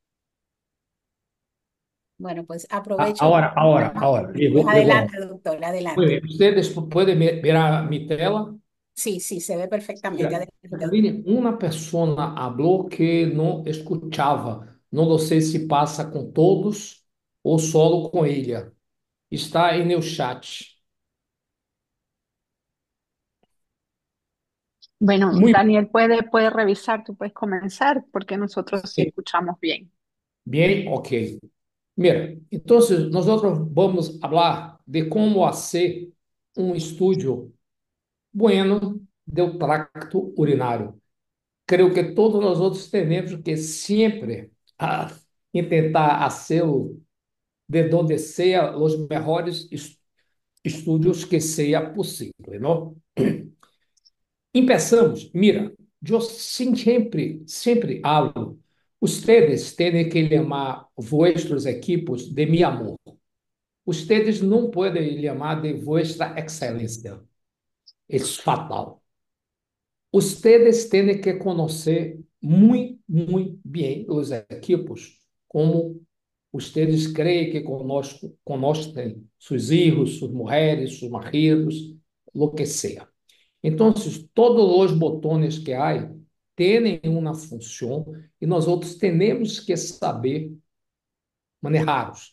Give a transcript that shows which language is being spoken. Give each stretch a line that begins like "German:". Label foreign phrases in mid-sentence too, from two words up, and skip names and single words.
Spanish: Bueno, pues aprovecho. Ahora, Pues llegó ahora. adelante, doctor, Muy adelante. bien, ustedes pueden mirar mi tela. Sí, sí, se ve perfectamente. Mira, Adelante, doctor. Jacqueline,
Portuguese: uma pessoa falou que não escutava. Não sei se passa com todos ou solo com ela. Está em meu chat.
Spanish: Bueno,
Portuguese: Muito
Spanish: Daniel puede revisar, tú puedes comenzar porque nosotros sí
Portuguese: bem,
Spanish: escuchamos bien.
Portuguese: bem, ok. Mira, então nós vamos falar de como fazer um estúdio bueno do tracto urinário. Creio que todos nós outros temos que sempre tentar fazê-lo de onde seja os melhores estudos que seja possível, não?
Spanish: Empezamos, mira,
Portuguese: eu sempre
Spanish: hablo, ustedes
Portuguese: têm que chamar
Spanish: vuestros equipos de mi amor.
Portuguese: Ustedes não podem chamar de
Spanish: vuestra excelência.
Portuguese: É fatal. Ustedes têm que conhecer muito bem os equipos, como ustedes creem que conhecem seus filhos, suas mulheres, seus maridos,
Spanish: lo que seja.
Portuguese: Então, todos os botões que há têm uma função e nós outros temos que saber manejá-los.